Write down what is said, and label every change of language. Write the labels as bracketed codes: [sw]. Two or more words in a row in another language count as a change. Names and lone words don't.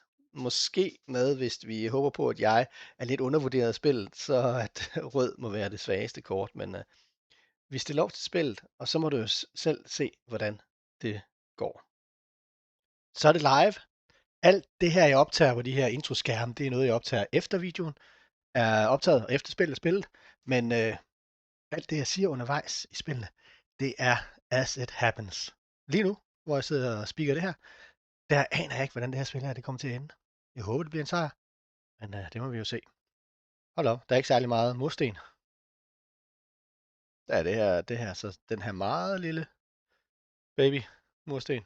[da] Måske med, hvis vi håber på, at jeg er lidt undervurderet af spillet, så at rød må være det svageste kort, men vi stiller lov til spillet, og så må du jo selv se, hvordan det går. Så er det live. Alt det her, jeg optager på de her introskærme, det er noget, jeg optager efter videoen er optaget, og efter spillet er spillet. Men alt det, jeg siger undervejs i spillene, det er [en] as it happens. [da] Lige nu, hvor jeg sidder og speaker det her, der aner jeg ikke, hvordan det her spil her, det kommer til at ende. Jeg håber, det bliver en sejr, men det må vi jo se. Hold op, der er ikke særlig meget mursten. Der er så den her meget lille baby mursten.